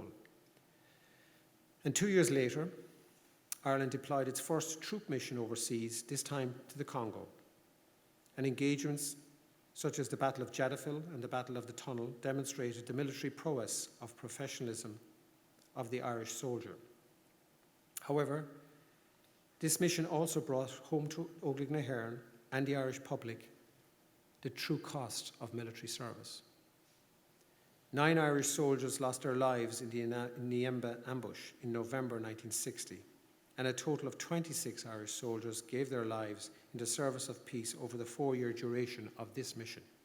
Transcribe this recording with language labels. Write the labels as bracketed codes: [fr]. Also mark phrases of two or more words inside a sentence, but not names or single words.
[en] And 2 years later, Ireland deployed its first troop mission overseas, this time to the Congo, and engagements such as the Battle of Jadafil and the Battle of the Tunnel, demonstrated the military prowess of professionalism of the Irish soldier. However, this mission also brought home to Óglaigh na hÉireann and the Irish public the true cost of military service. 9 Irish soldiers lost their lives in the Niemba ambush in November 1960, and a total of 26 Irish soldiers gave their lives in the service of peace over the 4-year duration of this mission.